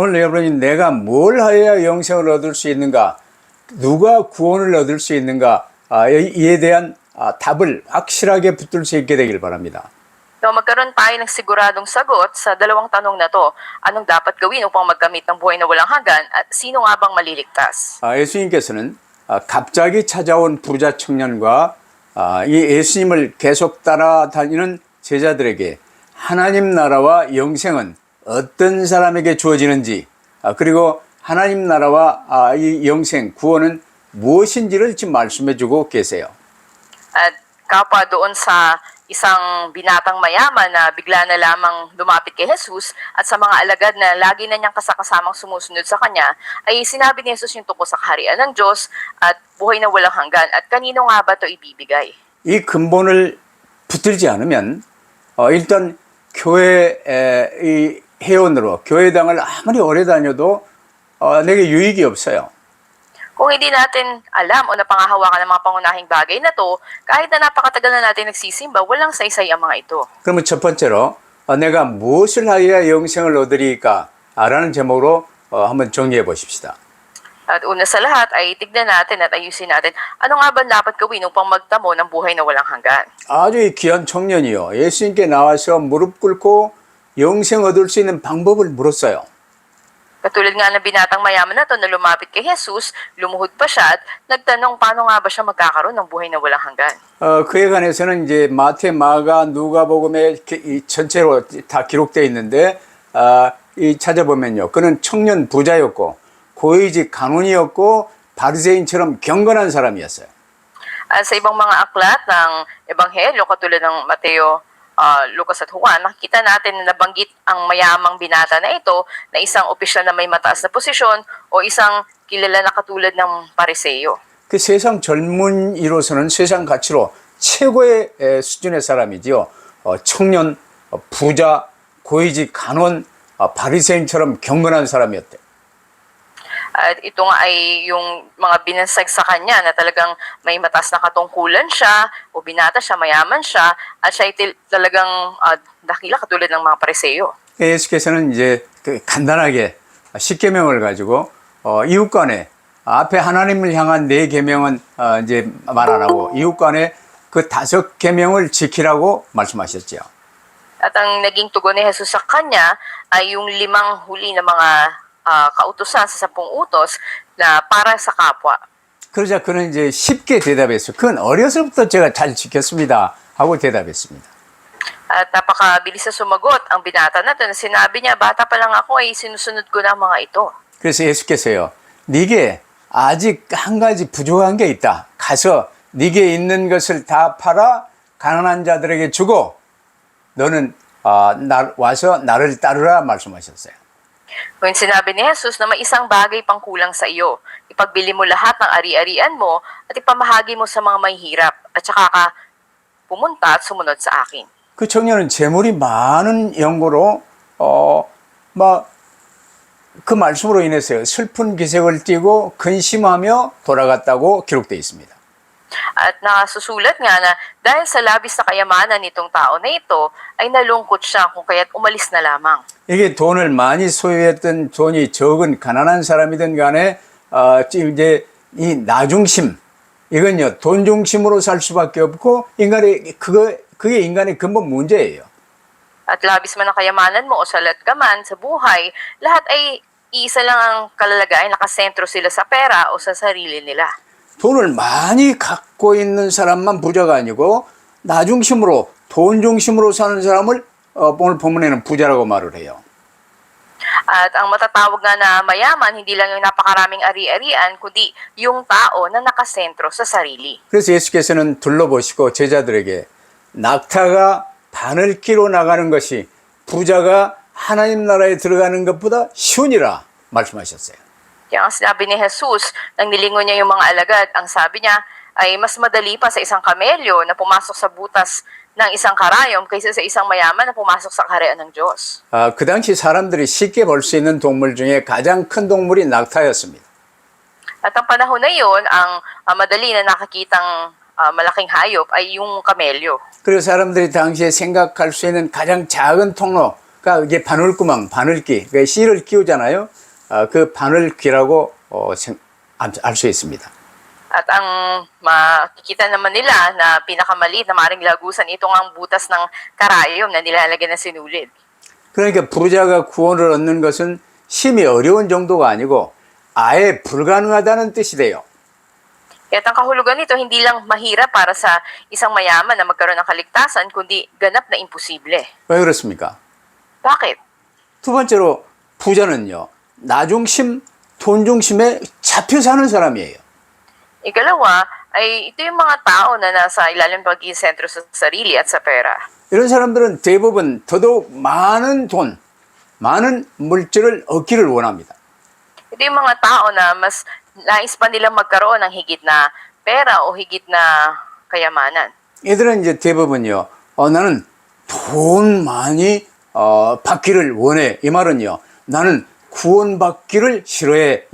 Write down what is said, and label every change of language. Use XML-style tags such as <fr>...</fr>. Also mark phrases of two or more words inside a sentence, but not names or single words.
<ko>오늘 여러분이 내가 뭘 하여야 영생을 얻을 수 있는가, 누가 구원을 얻을 수 있는가, 이에 대한 답을 확실하게 붙들 수 있게 되길 바랍니다.</ko> <tl>So magkaroon tayo ng siguradong sagot sa dalawang tanong na to. Anong dapat gawin upang magkamit ng buhay na walang hanggan at sino nga bang maliligtas?</tl> <ko>예수님께서는 갑자기 찾아온 부자 청년과 이 예수님을 계속 따라다니는 제자들에게 하나님 나라와 영생은 어떤 사람에게 주어지는지, 그리고 하나님 나라와 이 영생, 구원은 무엇인지를 지금 말씀해 주고 계세요.</ko> <tl>At kapwa doon sa isang binatang mayaman na bigla na lamang lumapit kay Jesus at sa mga alagad na lagi na niyang kasakasamang sumusunod sa kanya, ay sinabi ni Jesus yung tungkol sa kaharian ng Diyos at buhay na walang hanggan. At kanino nga ba ito ibibigay?</tl> <ko>이 근본을 붙들지 않으면 일단 교회 이 회원으로 교회당을 아무리 오래 다녀도 내게 유익이 없어요.</ko> <tl>Kung hindi natin alam o napangahawakan ng mga pangunahing bagay na to, kahit na napakatagal na natin nagsisimba, walang saysay ang mga ito.</tl> <ko>그러면 첫 번째로 내가 무엇을 하여야 영생을 얻으리까? 라는 제목으로 한번 정리해 보십시다.</ko> <tl>At una sa lahat ay tignan natin at ayusin natin ano nga ba dapat gawin upang magtamo ng buhay na walang hanggan.</tl> <ko>아주 이 귀한 청년이요. 예수님께 나와서 무릎 꿇고 영생 얻을 수 있는 방법을 물었어요.</ko> <tl>Katulad nga ng binatang mayaman na to na lumapit kay Jesus, lumuhod pa siya at nagtanong paano nga ba siya magkakaroon ng buhay na walang hanggan.</tl> <ko>그에 관해서는 이제 마태, 마가, 누가복음에 이 전체로 다 기록되어 있는데 이 찾아보면요. 그는 청년 부자였고 고위직 간원이었고 바리새인처럼 경건한 사람이었어요.</ko> <tl>At sa ibang mga aklat ng Ebanghelyo, katulad ng Mateo, Lucas at Juan, nakikita natin na nabanggit ang mayamang binata na ito na isang opisyal na may mataas na posisyon o isang kilala na katulad ng Pariseo.</tl> <ko>그 세상 젊은이로서는 세상 가치로 최고의 수준의 사람이지요. 청년, 부자, 고위직 간원, 바리새인처럼 경건한 사람이었대.</ko> <tl>At ito nga ay yung mga binansag sa kanya na talagang may mataas na katungkulan siya o binata siya, mayaman siya at siya ay talagang dakila katulad ng mga Pariseo.</tl> <ko>예수께서는 이제 간단하게 10계명을 가지고 이웃 간에 앞에 하나님을 향한 4계명은 이제 말 안 하고 이웃 간에 그 5계명을 지키라고 말씀하셨죠.</ko> <tl>At ang naging tugon ni Jesus sa kanya ay yung 5 huli na mga kautusan sa 10 utos na para sa kapwa.</tl> <ko>그러자 그는 이제 쉽게 대답했어요. 그건 어려서부터 제가 잘 지켰습니다. 하고 대답했습니다.</ko> <tl>At napakabilis na sumagot ang binata na ito na sinabi niya, bata pa lang ako ay sinusunod ko na ang mga ito.</tl> <ko>그래서 예수께서요. 네게 아직 한 가지 부족한 게 있다. 가서 네게 있는 것을 다 팔아 가난한 자들에게 주고 너는 와서 나를 따르라 말씀하셨어요.</ko> <tl>Kung sinabi ni Jesus na may isang bagay pang kulang sa iyo, ipagbili mo lahat ng ari-arian mo at ipamahagi mo sa mga mahihirap at saka ka pumunta at sumunod sa akin.</tl> <ko>그 청년은 재물이 많은 연고로 그 말씀으로 인해서 슬픈 기색을 띠고 근심하며 돌아갔다고 기록되어 있습니다.</ko> <tl>At nakasusulat nga na dahil sa labis na kayamanan nitong tao na ito, ay nalungkot siya kung kaya't umalis na lamang.</tl> <ko>이게 돈을 많이 소유했던 돈이 적은 가난한 사람이든 간에 이제 이 나중심 이건요 돈 중심으로 살 수밖에 없고 인간의 그게 인간의 근본 문제예요.</ko> <tl>At labis man ang kayamanan mo o salat ka man sa buhay, lahat ay iisa lang ang kalalagayan, nakasentro sila sa pera o sa sarili nila.</tl> <ko>돈을 많이 갖고 있는 사람만 부자가 아니고 나중심으로 돈 중심으로 사는 사람을 오늘 본문에는 부자라고 말을 해요.</ko> <tl>At ang matatawag nga na mayaman, hindi lang yung napakaraming ari-arian, kundi yung tao na nakasentro sa sarili.</tl> <ko>그래서 예수께서는 둘러보시고 제자들에게 낙타가 바늘 끼로 나가는 것이 부자가 하나님 나라에 들어가는 것보다 쉬우니라 말씀하셨어요.</ko> <tl>Kaya ang sinabi ni Jesus, nang nilingon niya yung mga alagad, ang sabi niya ay mas madali pa sa isang kamelyo na pumasok sa butas ng isang karayom kaysa sa isang mayaman na pumasok sa kaharian ng Diyos.</tl> <ko>그 당시 사람들이 쉽게 볼 수 있는 동물 중에 가장 큰 동물이 낙타였습니다.</ko> <tl>At ang panahon na yun, ang madali na nakakitang malaking hayop ay yung kamelyo.</tl> <ko>그리고 사람들이 당시에 생각할 수 있는 가장 작은 통로, 그러니까 이게 바늘구멍, 바늘귀, 그 씨를 끼우잖아요. 그 바늘귀라고 알 수 있습니다.</ko> <tl>At ang makikita naman nila na pinakamaliit na maring lagusan, ito ang butas ng karayom na nilalagyan ng sinulid.</tl> <ko>그러니까 부자가 구원을 얻는 것은 심히 어려운 정도가 아니고 아예 불가능하다는 뜻이 돼요.</ko> <tl>Kaya ang kahulugan nito, hindi lang mahirap para sa isang mayaman na magkaroon ng kaligtasan, kundi ganap na imposible.</tl> <ko>왜 그렇습니까?</ko> <tl>Bakit?</tl> <ko>두 번째로 부자는요, 나 중심, 돈 중심에 잡혀 사는 사람이에요.</ko> <tl>Ikalawa, ay ito yung mga tao na nasa ilalim pagiging sentro sa sarili at sa pera.</tl> <ko>이런 사람들은 대부분 더더욱 많은 돈, 많은 물질을 얻기를 원합니다.</ko> <tl>Ito yung mga tao na mas nais pa nilang magkaroon ng higit na pera o higit na kayamanan.</tl> <ko>얘들은 이제 대부분요, 나는 돈 많이 받기를 원해. 이 말은요, 나는 구원받기를 싫어해.</ko>